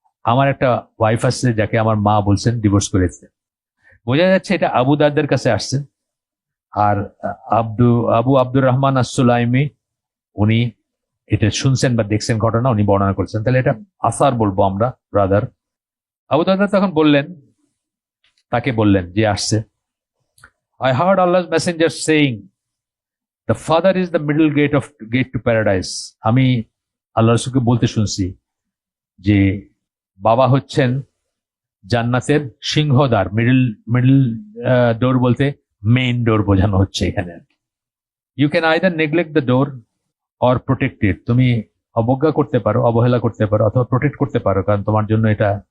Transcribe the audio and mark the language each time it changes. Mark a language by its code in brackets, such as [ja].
[bn] আমার একটা ওয়াইফ আছে যাকে আমার মা বলছেন ডিভোর্স করে দিতে। বোঝা যাচ্ছে এটা আবু দারদার কাছে আসছে। আর আব্দুর রহমান আস-সুলাইমি উনি এটা শুনছেন বা দেখছেন ঘটনা, উনি বর্ণনা করছেন। তাহলে এটা আসার বলবো আমরা, ব্রাদার। আবু দারদা তখন তাকে বললেন যে আসছে, [en] I heard Allah's messenger saying, the father is the middle gate to paradise. [bn] আমি আল্লাহ রাসূলকে বলতে শুনছি যে বাবা হচ্ছেন জান্নাতের সিংহদ্বার, মিডল ডোর বলতে মেইন ডোর বোঝানো হচ্ছে এখানে। [en] you can either neglect the door or protect it, [bn] তুমি অবজ্ঞা করতে পারো, অবহেলা করতে পারো, অথবা প্রোটেক্ট করতে পারো, কারণ তোমার জন্য এটা